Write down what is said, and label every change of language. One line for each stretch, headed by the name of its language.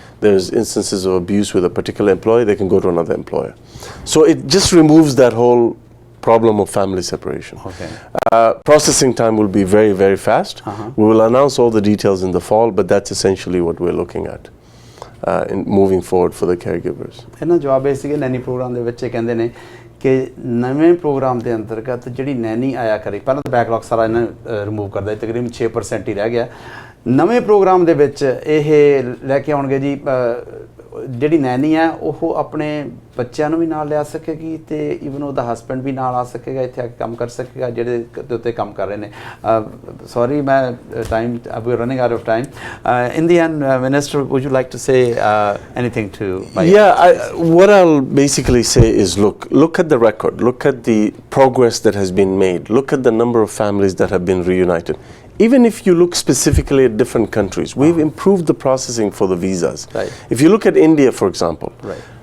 English: there's instances of abuse with a particular employee, they can go to another employer. So it just removes that whole problem of family separation. Okay. Processing time will be very, very fast. We will announce all the details in the fall, but that's essentially what we're looking at in moving forward for the caregivers.
Punjabi: ਇਹਨਾਂ ਜਵਾਬ ਇਹ ਸੀਗੇ Naini programme ਦੇ ਵਿੱਚ ਇਹ ਕਹਿੰਦੇ ਨੇ ਕਿ ਨਵੇਂ ਪ੍ਰੋਗਰਾਮ ਦੇ ਅੰਤਰਗਤ ਜਿਹੜੀ ਨੈਨੀ ਆਇਆ ਕਰੇ, ਪਹਿਲਾਂ ਤਾਂ ਬੈਕਲੌਗ ਸਾਰਾ ਇਹਨਾਂ ਰਿਮੂਵ ਕਰਦਾ, ਤਕਰੀਬਨ 6% ਹੀ ਰਹਿ ਗਿਆ। ਨਵੇਂ ਪ੍ਰੋਗਰਾਮ ਦੇ ਵਿੱਚ ਇਹ ਲੈ ਕੇ ਆਉਣਗੇ ਜੀ ਜਿਹੜੀ ਨੈਨੀ ਹੈ ਉਹ ਆਪਣੇ ਬੱਚਿਆਂ ਨੂੰ ਵੀ ਨਾਲ ਲਿਆ ਸਕੇਗੀ ਤੇ ਈਵਨ ਉਹਦਾ ਹਸਬੈਂਡ ਵੀ ਨਾਲ ਆ ਸਕੇਗਾ, ਇੱਥੇ ਆ ਕੇ ਕੰਮ ਕਰ ਸਕੇਗਾ ਜਿਹੜੇ ਦੇ ਉੱਤੇ ਕੰਮ ਕਰ ਰਹੇ ਨੇ।
English: Sorry ਮੈਂ time ਵੀ running out of time. In the end minister, would you like to say anything to what I'll basically say is look at the record, look at the progress that has been made, look at the number of families that have been reunited. Even if you look specifically at different countries, we've improved the processing for the visas. Right. If you look at India, for example, Right.